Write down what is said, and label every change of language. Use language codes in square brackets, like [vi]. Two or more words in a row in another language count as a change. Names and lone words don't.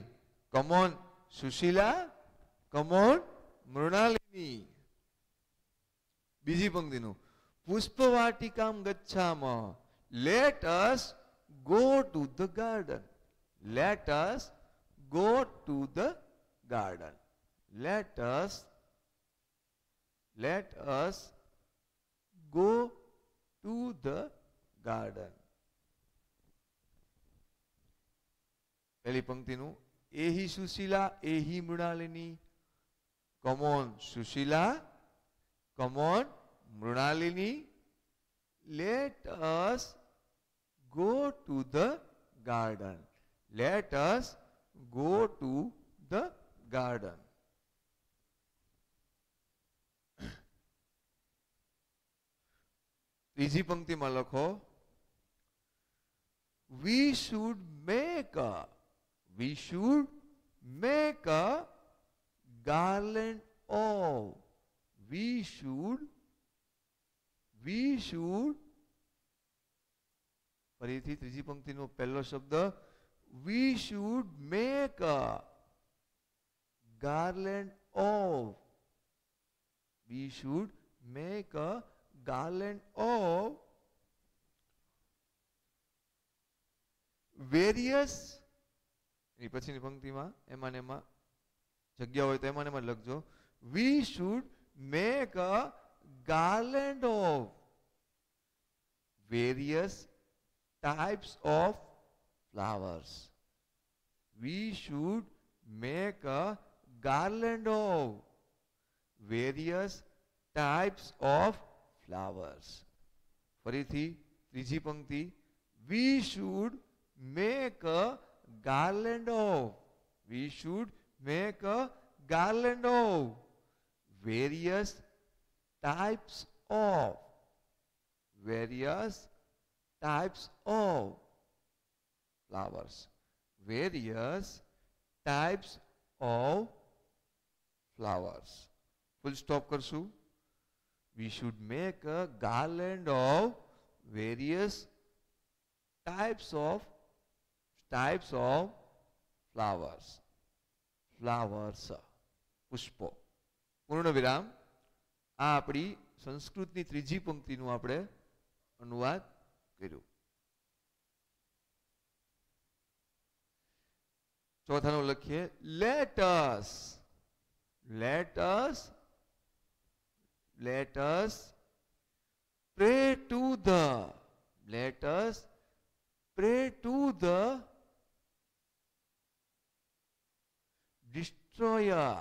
[en] Come on Sushila, come on Mrinalini. [gu] બીજી પંક્તિનું [sa] पुष्पवाटिकाम् गच्छाम. [en] Let us go to the garden. Let us go to the garden. Let us go to the garden. [gu] પહેલી પંક્તિનું [sa] एहि सुशीला, एहि मृणालिनी. [en] Come on Sushila, come on Mrinalini. Let us go to the garden. Let us go to the garden. [gu] ત્રીજી પંક્તિમાં લખો [en] we should make a garland of we should [gu] ફરીથી ત્રીજી પંક્તિનો પહેલો શબ્દ [en] we should make a garland of we should make a garland of various [gu] એની પછીની પંક્તિમાં એમાં ને એમાં જગ્યા હોય તો એમાં ને એમાં લખજો [en] we should make a garland of various types of flowers. We should make a garland of various types of flowers. [gu] ફરીથી ત્રીજી પંક્તિ [en] we should make a garland of we should make a garland of various types of flowers. Various types of flowers. Full stop [gu] કરશું. [en] We should make a garland of various types of flowers. Flowers. [gu] પુષ્પો. પૂર્ણ વિરામ. આ આપણી સંસ્કૃતની ત્રીજી પંક્તિનું આપણે અનુવાદ કર્યું. ચોથાનું લખીએ [en] let us pray to the destroyer.